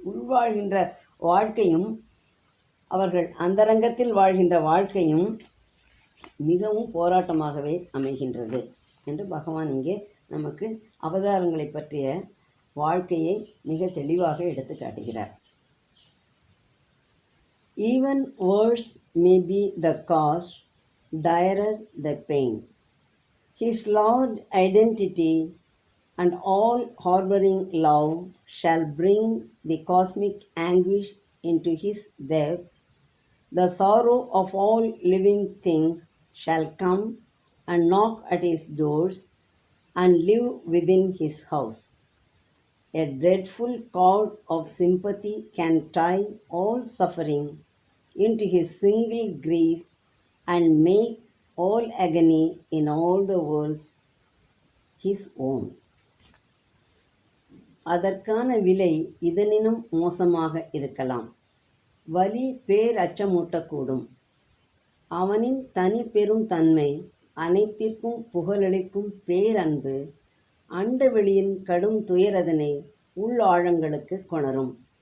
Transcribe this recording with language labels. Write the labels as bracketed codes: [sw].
[ta] உள்வாழ்கின்ற வாழ்க்கையும் அவர்கள் அந்தரங்கத்தில் வாழ்கின்ற வாழ்க்கையும் மிகவும் போராட்டமாகவே அமைகின்றது என்று பகவான் இங்கே நமக்கு அவதாரங்களை பற்றிய வாழ்க்கையை மிக தெளிவாக எடுத்து காட்டுகிறார். [en] Even worse may be the cause, direr the pain. His loved identity and all harboring love shall bring the cosmic anguish into his depth. The sorrow of all living things shall come and knock at his doors and live within his house. A dreadful cord of sympathy can tie all suffering into his single grief and make all agony in all the worlds his own. [ta] அதற்கான விலை இதனினும் மோசமாக இருக்கலாம். வலி பேரச்சமூட்டக்கூடும். அவனின் தனி பெரும் தன்மை, அனைத்திற்கும் புகழளிக்கும் பேரன்பு, அண்டவெளியின் கடும் துயரதனை உள் ஆழங்களுக்கு கொணரும்.